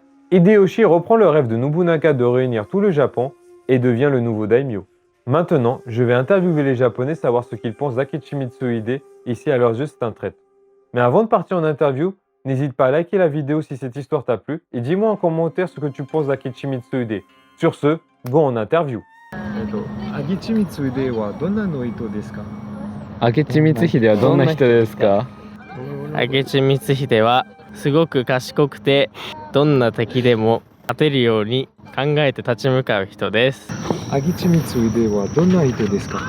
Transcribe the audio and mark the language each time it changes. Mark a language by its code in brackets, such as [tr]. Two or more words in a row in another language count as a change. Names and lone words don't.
[fr] Hideyoshi reprend le rêve de Nobunaga de réunir tout le Japon et devient le nouveau daimyo. Maintenant, je vais interviewer les Japonais, savoir ce qu'ils pensent d'Akechi Mitsuhide. Ici, à leurs yeux, c'est un traître. Mais avant de partir en interview, n'hésite pas à liker la vidéo si cette histoire t'a plu et dis-moi en commentaire ce que tu penses d'Akechi Mitsuhide. Sur ce, bon en interview. [ja] 明智光秀はどんなの人ですか？明智光秀はどんな人ですか？明智光秀はすごく賢くてどんな敵でも勝てるように考えて立ち向かう人です。明智光秀はどんな人ですか？